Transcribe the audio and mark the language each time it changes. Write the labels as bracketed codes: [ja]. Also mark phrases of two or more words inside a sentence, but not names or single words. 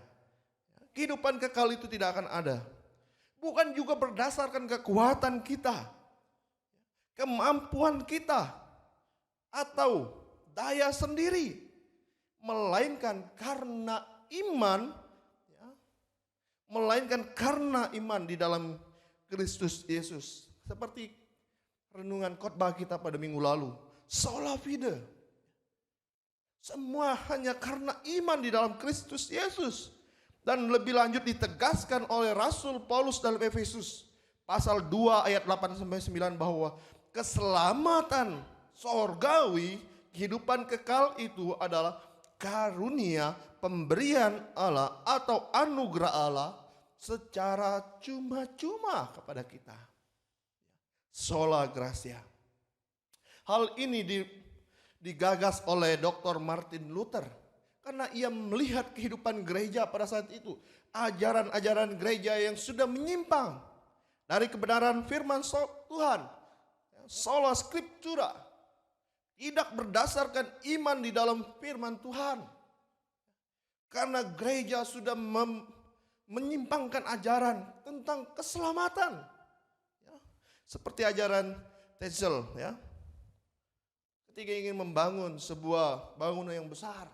[id] Kehidupan kekal itu tidak akan ada. Bukan juga berdasarkan kekuatan kita, kemampuan kita, atau daya sendiri, melainkan karena iman. Melainkan karena iman di dalam Kristus Yesus. Seperti renungan khotbah kita pada minggu lalu. [la] Sola fide. [id] Semua hanya karena iman di dalam Kristus Yesus. Dan lebih lanjut ditegaskan oleh Rasul Paulus dalam Efesus. Pasal 2 ayat 8-9 bahwa keselamatan sorgawi, kehidupan kekal itu adalah karunia pemberian Allah atau anugerah Allah secara cuma-cuma kepada kita. [la] Sola gratia. [id] Hal ini digagas oleh Dr. Martin Luther karena ia melihat kehidupan gereja pada saat itu. Ajaran-ajaran gereja yang sudah menyimpang dari kebenaran firman Tuhan. [la] Sola scriptura. [id] Tidak berdasarkan iman di dalam firman Tuhan. Karena gereja sudah menyimpangkan ajaran tentang keselamatan. Ya, seperti ajaran Tetzel. Ya. Ketika ingin membangun sebuah bangunan yang besar.